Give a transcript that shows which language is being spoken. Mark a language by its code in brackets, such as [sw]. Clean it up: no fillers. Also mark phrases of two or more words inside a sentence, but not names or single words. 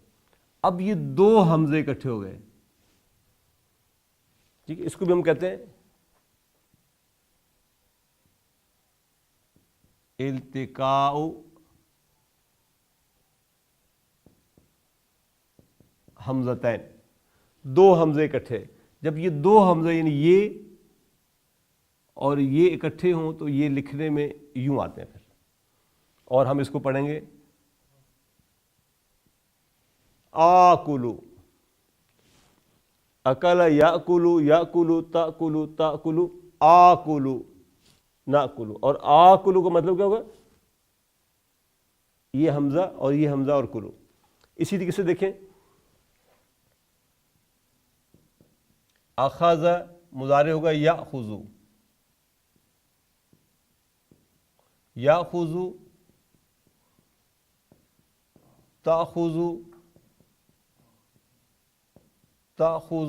[ur] اب یہ دو حمزے اکٹھے ہو گئے، ٹھیک ہے، اس کو بھی ہم کہتے ہیں [ar] التقاء حمزتین، [ur] دو حمزے اکٹھے۔ جب یہ دو حمزے یعنی یہ اور یہ اکٹھے ہوں تو یہ لکھنے میں یوں آتے ہیں پھر، اور ہم اس کو پڑھیں گے [ar] آکلو، اکلا یاکلو، یاکلو تاکلو، تاکلو آکلو، ناکلو، [ur] اور آکلو کا مطلب کیا ہوگا؟ یہ حمزہ اور یہ حمزہ اور کلو. اسی طریقے سے دیکھیں اخذ مضارع ہوگا [ar] یاخذ، یاخذ، تاخذ، تاخذ.